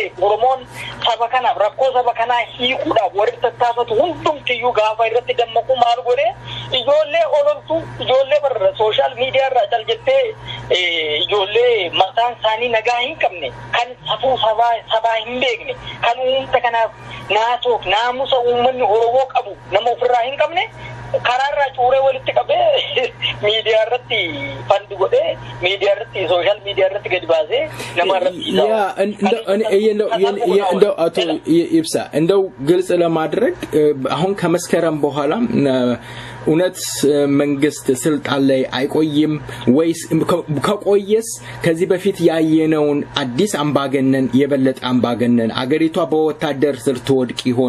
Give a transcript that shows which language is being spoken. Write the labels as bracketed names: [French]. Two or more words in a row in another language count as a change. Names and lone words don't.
[Oromo] Oromoon saba kanaaf rakkoo saba kanaa hiikuudhaaf warri tattaafatu hundumtiyyuu gaafa irratti dammaqu maal godhe ijoollee ololtu ijoollee bar [English] sooshaal miidiyaa [Oromo] irraa caljettee ijoollee mataan isaanii nagaa hin qabne kan safuu sabaa hin beekne kan uumta kanaaf naasoof naamusa uummanni Oromoo qabu nama ofirraa hin qabne karaarraa cuuree walitti qabee miidiyaa irratti fandi godhee miidiyaa irratti [English] sooshaal miidiyaa [Oromo] irratti gadi baasee nama [Amharic] እንደው አቶ ይብሳ እንደው ግልጽ ለማድረግ አሁን ከመስከረም በኋላ እውነት መንግስት ስልጣን ላይ አይቆይም ወይስ ከቆየስ ከዚህ በፊት ያየነውን አዲስ አምባገነን የበለጠ አምባገነን አገሪቷ በወታደር ስር ትወድቅ ይሆን?